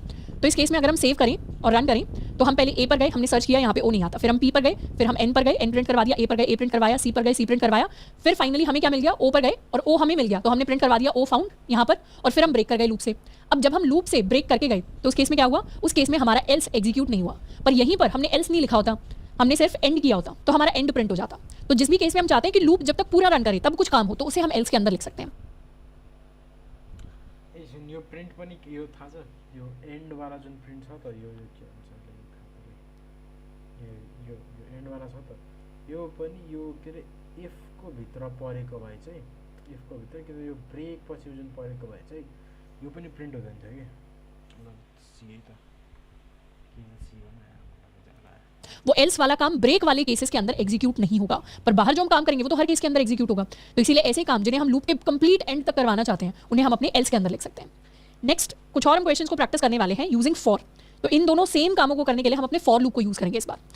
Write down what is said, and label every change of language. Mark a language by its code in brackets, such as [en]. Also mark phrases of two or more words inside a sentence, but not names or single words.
[hi] तो इस केस में अगर हम सेव करें और रन करें तो हम पहले ए पर गए, हमने सर्च किया, यहाँ पे ओ नहीं आता, फिर हम पी पर गए, फिर हम एन पर गए, एन प्रिंट करवा दिया, ए पर गए, ए प्रिंट करवाया, सी पर गए, सी प्रिंट करवाया, फिर फाइनली हमें क्या मिल गया, ओ पर गए और ओ हमें मिल गया, तो हमने प्रिंट करवा दिया [en] O found [hi] यहाँ पर, और फिर हम ब्रेक कर गए लूप से. अब जब हम लूप से ब्रेक करके गए तो उस केस में क्या हुआ, उस केस में हमारा एल्स एग्जीक्यूट नहीं हुआ, पर यहीं पर हमने एल्स नहीं लिखा होता. हमने सिर्फ एंड किया होता तो हमारा [en] end print [hi] हो जाता। तो जिस भी केस में हम चाहते हैं कि लूप जब तक पूरा रन करे तब कुछ काम हो तो उसे हम एल्स के अंदर लिख सकते हैं। [ne] यो प्रिन्ट पनि यो थाहा छ, यो एन्ड वाला जुन प्रिन्ट छ त यो के भन्छ यो एन्ड वाला छ त यो पनि यो के अरे इफ को भित्र परेको भए चाहिँ इफ को भित्र के यो ब्रेक पछि जुन परेको भए चाहिँ यो पनि प्रिन्ट हुँदैन थियो के सी त किन सी भन्नु [hi] वो एल्स वाला काम ब्रेक वाले केसेस के अंदर एग्जीक्यूट नहीं होगा, पर बाहर जो हम काम करेंगे वो तो हर केस के अंदर एग्जीक्यूट होगा। तो इसीलिए ऐसे काम जिन्हें हम लूप के [en] complete end [hi] तक करवाना चाहते हैं उन्हें हम अपने एल्स के अंदर लिख सकते हैं। नेक्स्ट कुछ और हम क्वेश्चंस को प्रैक्टिस करने वाले हैं [en] using for. [hi] तो इन दोनों सेम कामों को करने के लिए हम अपने फॉर लूप को यूज करेंगे इस बार।